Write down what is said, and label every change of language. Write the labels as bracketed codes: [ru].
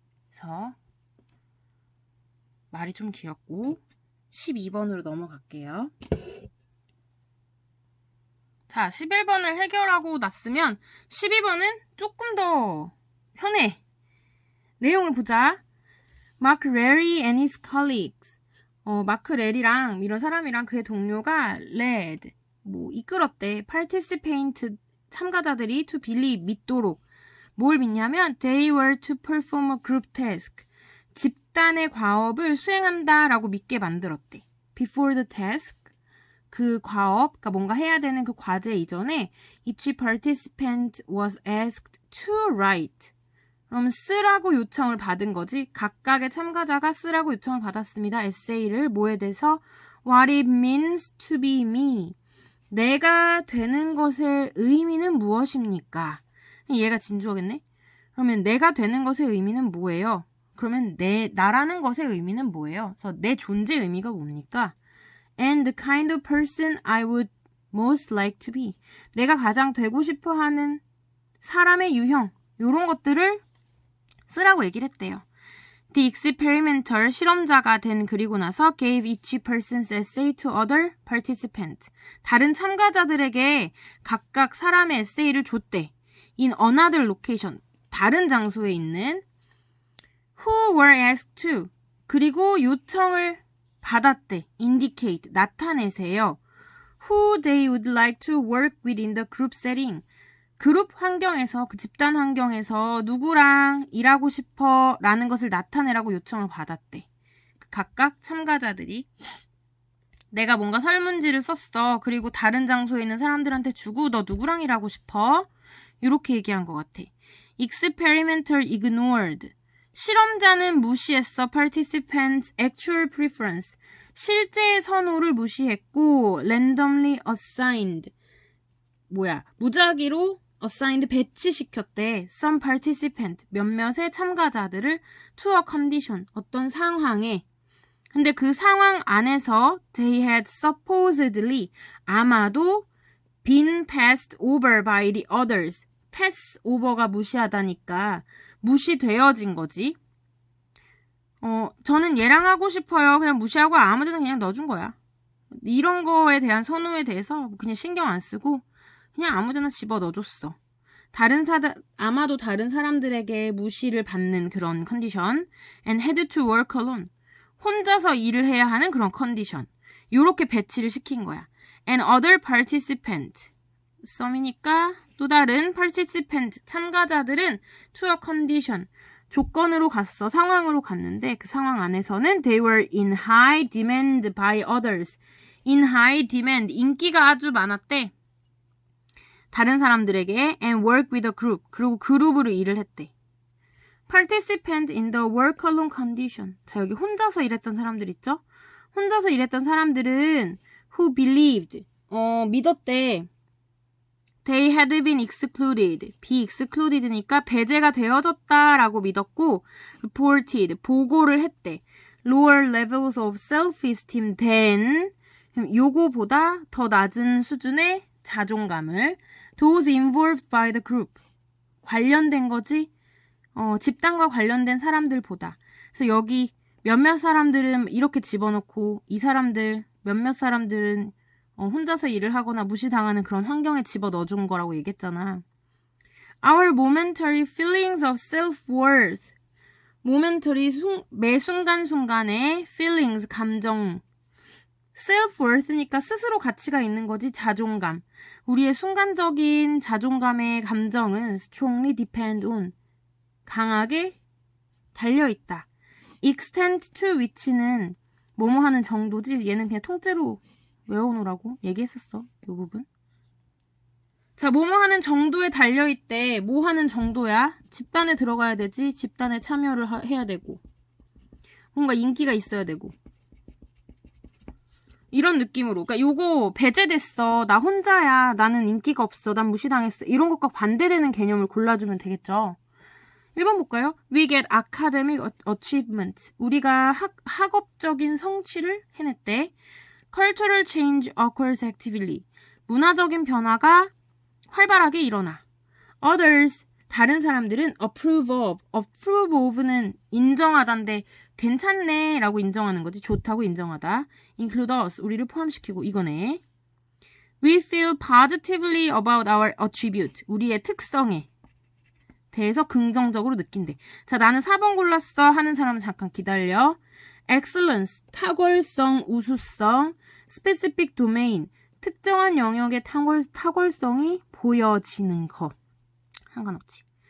[ko] 그래서 말이 좀 길었고 12번으로 넘어갈게요. 자, 11번을 해결하고 났으면 12번은 조금 더 편해. 내용을 보자. [en] 마크 레리 and his colleagues. [ko] 마크 레리랑 이런 사람이랑 그의 동료가 [en] led, [ko] 이끌었대. [en] participant, [ko] 참가자들이 [en] to believe, [ko] 믿도록. 뭘 믿냐면 [en] they were to perform a group task. [ko] 집단의 과업을 수행한다라고 믿게 만들었대. [en] Before the task, [ko] 그 과업, 그러니까 뭔가 해야 되는 그 과제 이전에 [en] each participant was asked to write. [ko] 그럼 쓰라고 요청을 받은 거지. 각각의 참가자가 쓰라고 요청을 받았습니다. 에세이를 뭐에 대해서? [en] What it means to be me. [ko] 내가 되는 것의 의미는 무엇입니까? 얘가 진주어겠네? 그러면 내가 되는 것의 의미는 뭐예요? 그러면 나라는 것의 의미는 뭐예요? 그래서 내 존재의 의미가 뭡니까? [en] And the kind of person I would most like to be. [ko] 내가 가장 되고 싶어 하는 사람의 유형, 이런 것들을 쓰라고 얘기를 했대요. [en] The experimenter, [ko] 실험자가 그리고 나서 [en] gave each person's essay to other participants. [ko] 다른 참가자들에게 각각 사람의 에세이를 줬대. [en] In another location, [ko] 다른 장소에 있는 [en] who were asked to, [ko] 그리고 요청을 받았대. [en] indicate, [ko] 나타내세요. [en] who they would like to work with in the group setting. [ko] 그룹 환경에서, 그 집단 환경에서 누구랑 일하고 싶어 라는 것을 나타내라고 요청을 받았대. 각각 참가자들이 내가 뭔가 설문지를 썼어. 그리고 다른 장소에 있는 사람들한테 주고 너 누구랑 일하고 싶어? 이렇게 얘기한 것 같아. [en] Experimenter ignored. [ko] 실험자는 무시했어. [en] Participants' actual preference. [ko] 실제의 선호를 무시했고 [en] randomly assigned. [ko] 무작위로 assigned 배치시켰대. [en] Some participant. [ko] 몇몇의 참가자들을 [en] to a condition. [ko] 어떤 상황에 근데 그 상황 안에서 [en] they had supposedly [ko] 아마도 [en] been passed over by the others. [ko] pass over가 무시하다니까 무시되어진 거지. 저는 얘랑 하고 싶어요. 그냥 무시하고 아무데나 그냥 넣어준 거야. 이런 거에 대한 선호에 대해서 그냥 신경 안 쓰고 그냥 아무데나 집어 넣어줬어. 아마도 다른 사람들에게 무시를 받는 그런 컨디션. [en] and had to work alone. [ko] 혼자서 일을 해야 하는 그런 컨디션. 요렇게 배치를 시킨 거야. [en] and other participant. [ko] 썸이니까 또 다른 [en] participant, [ko] 참가자들은 [en] to a condition. [ko] 조건으로 갔어. 상황으로 갔는데 그 상황 안에서는 [en] they were in high demand by others. in high demand. [ko] 인기가 아주 많았대. 다른 사람들에게 [en] and work with a group. [ko] 그리고 그룹으로 일을 했대. [en] participant in the work alone condition. [ko] 자, 여기 혼자서 일했던 사람들 있죠? 혼자서 일했던 사람들은 [en] who believed. [ko] 믿었대. [en] They had been excluded. [ko] be excluded니까 배제가 되어졌다라고 믿었고 [en] reported. [ko] 보고를 했대. [en] lower levels of self-esteem than. [ko] 요거보다 더 낮은 수준의 자존감을 [en] those involved by the group. [ko] 관련된 거지? 집단과 관련된 사람들보다. 그래서 여기 몇몇 사람들은 이렇게 집어넣고 이 사람들, 몇몇 사람들은 혼자서 일을 하거나 무시당하는 그런 환경에 집어넣어준 거라고 얘기했잖아. [en] Our momentary feelings of self-worth. [ko] momentary 매 순간순간의 feelings, 감정. self-worth니까 스스로 가치가 있는 거지, 자존감. 우리의 순간적인 자존감의 감정은 [en] strongly depend on. [ko] 강하게 달려있다. extent to which는 뭐뭐 하는 정도지. 얘는 그냥 통째로 외워놓으라고 얘기했었어. 이 부분. 자, 뭐뭐 하는 정도에 달려있대. 뭐 하는 정도야? 집단에 들어가야 되지. 집단에 참여를 해야 되고. 뭔가 인기가 있어야 되고. 이런 느낌으로. 그러니까 요거 배제됐어. 나 혼자야. 나는 인기가 없어. 난 무시당했어. 이런 것과 반대되는 개념을 골라주면 되겠죠. 1번 볼까요? [en] We get academic achievement. [ko] 우리가 학업적인 성취를 해냈대. [en] Cultural change occurs actively. [ko] 문화적인 변화가 활발하게 일어나. [en] Others, [ko] 다른 사람들은 [en] approve of. [ko] approve of는 인정하다인데 괜찮네 라고 인정하는 거지. 좋다고 인정하다. [en] include us, [ko] 우리를 포함시키고 이거네. [en] We feel positively about our attribute. [ko] 우리의 특성에 대해서 긍정적으로 느낀대. 자, 나는 4번 골랐어 하는 사람은 잠깐 기다려. excellence, 탁월성, 우수성. specific domain, 특정한 영역의 탁월성이 보여지는 거. 상관없지.